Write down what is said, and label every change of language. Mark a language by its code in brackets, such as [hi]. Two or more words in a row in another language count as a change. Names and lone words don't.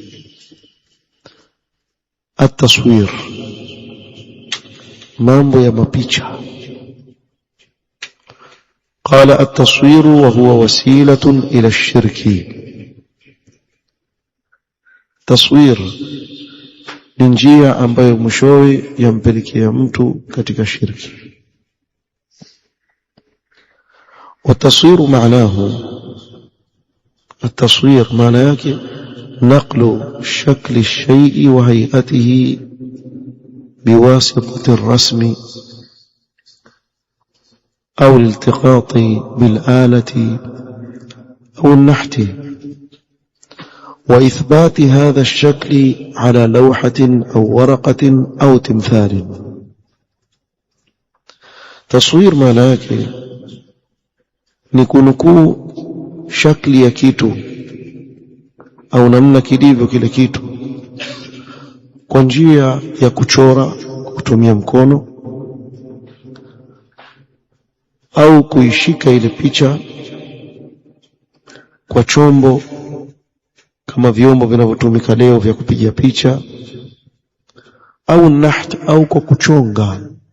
[sw] At-taswir, mambo ya mapicha. [ar] قال التصوير وهو وسيلة إلى الشرك. [sw] Taswir ni njia ambayo mwishowe yampelekea mtu katika shirki. [ar] والتصوير معناه، التصوير معنى yake نقل شكل الشيء وهيئته بواسطة الرسم أو الالتقاط بالآلة أو النحت، وإثبات هذا الشكل على لوحة أو ورقة أو تمثال. تصوير معنى [sw] yake ni kunukuu shakli ya kitu au namna kilivyo kile kitu kwa njia ya kuchora kutumia mkono au kuishika ile picha kwa chombo kama vyombo vinavyotumika leo vya kupiga picha, au naht, au kwa kuchonga,